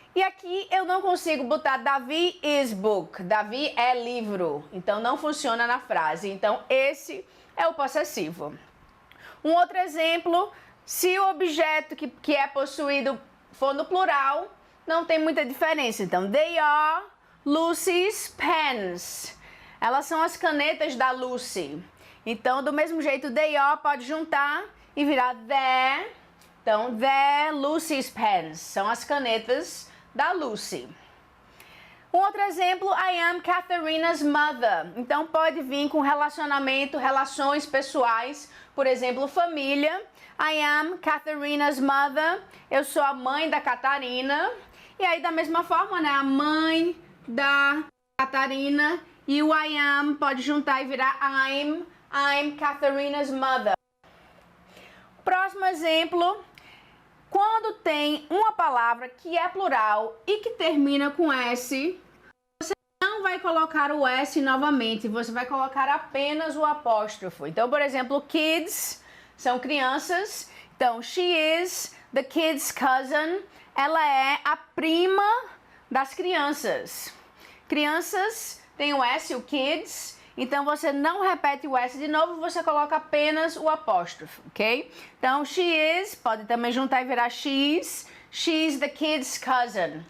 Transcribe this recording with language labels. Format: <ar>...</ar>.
<pt>E aqui eu não consigo botar</pt> <en>Davi is book,</en> <pt>Davi é livro. Então, não funciona na frase. Então, esse é o possessivo. Um outro exemplo, se o objeto que é possuído for no plural, não tem muita diferença. Então,</pt> <en>they are Lucy's pens.</en> <pt>Elas são as canetas da Lucy. Então, do mesmo jeito,</pt> <en>they are</en> <pt>pode juntar e virar the. Então,</pt> <en>the Lucy's pens.</en> <pt>São as canetas da Lucy. Um outro exemplo,</pt> <en>I am Katharina's mother.</en> <pt>Então, pode vir com relacionamento, relações pessoais. Por exemplo, família.</pt> <en>I am Katharina's mother.</en> <pt>Eu sou a mãe da Catarina. E aí, da mesma forma, né? A mãe da Catarina. E o</pt> <en>I am</en> <pt>pode juntar e virar</pt> <en>I'm Katharina's mother.</en> <pt>Próximo exemplo. Quando tem uma palavra que é plural e que termina com S, você não vai colocar o S novamente, você vai colocar apenas o apóstrofo. Então, por exemplo, kids são crianças. Então,</pt> <en>she is the kid's cousin.</en> <pt>Ela é a prima das crianças. Crianças tem o S, o kids. Então, você não repete o S de novo, você coloca apenas o apóstrofo, ok? Então,</pt> <en>she is,</en> <pt>pode também juntar e virar</pt> <en>she's. She's the kid's cousin.</en>